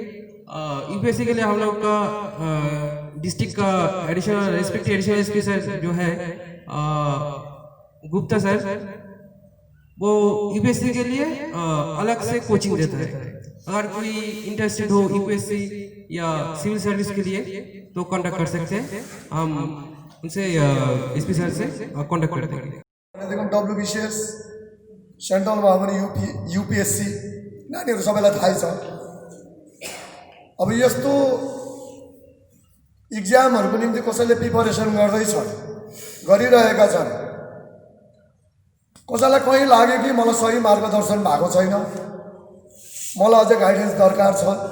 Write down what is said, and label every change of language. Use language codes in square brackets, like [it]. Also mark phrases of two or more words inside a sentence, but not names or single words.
[hi] यूपीएससी के लिए हम लोग का डिस्ट्रिक्ट का [en] additional respected additional SP sir [hi] जो है गुप्ता सर, वो यूपीएससी के लिए अलग से कोचिंग देता है। अगर कोई इंटरेस्टेड हो यूपीएससी या [en] civil service [hi] के लिए तो कांटेक्ट कर सकते हैं, हम उनसे एसपी सर से कांटेक्ट करते हैं। [ne] डब्ल्युबिसिएस सेन्ट्रलमा पनि यूपीएससी नानीहरू सबैलाई थाहै छ। अब यस्तो इक्जामहरूको निम्ति कसैले प्रिपरेसन गरिरहेका छन्, कसैलाई कहीँ लाग्यो कि मलाई सही मार्गदर्शन भएको छैन, मलाई अझै गाइडेन्स दरकार छ